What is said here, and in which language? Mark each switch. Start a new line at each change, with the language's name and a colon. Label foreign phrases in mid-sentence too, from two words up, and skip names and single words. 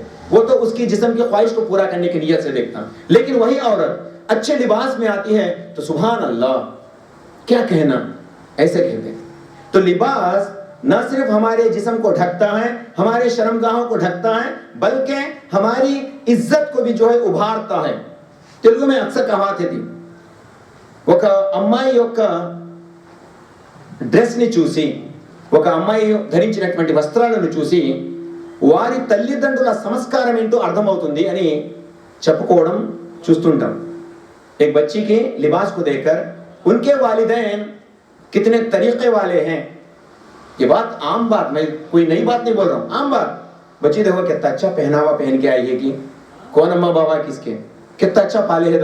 Urdu: وہ تو اس کی جسم کی خواہش کو پورا کرنے کی نیت سے دیکھتا. لیکن وہی عورت اچھے لباس میں آتی ہے تو
Arabic: سبحان اللہ
Urdu: کیا کہنا، ایسے کہتے ہیں. تو لباس نہ صرف ہمارے جسم کو ڈھکتا ہے، ہمارے شرمگاہوں کو ڈھکتا ہے، بلکہ ہماری عزت کو بھی جو ہے ابھارتا ہے. تلگو میں اکثر کہاوت تھی،
Telugu: ఒక అమ్మాయి యొక్క డ్రెస్ ని చూసి, ఒక అమ్మాయి ధరించినటువంటి వస్త్రాలను చూసి వారి తల్లిదండ్రుల సంస్కారం ఏంటో అర్థమవుతుంది అని చెప్పుకోవడం చూస్తుంటాం.
Urdu: ایک بچی کے لباس کو دیکھ کر ان کے والدین کتنے طریقے والے ہیں. یہ بات عام بات، میں کوئی نئی بات نہیں بول رہا ہوں، عام بات. بچی دیکھو کتنا اچھا پہناوا پہن کے آئی ہے، کہ کون اماں بابا کس کے، کتنا اچھا پالے ہے.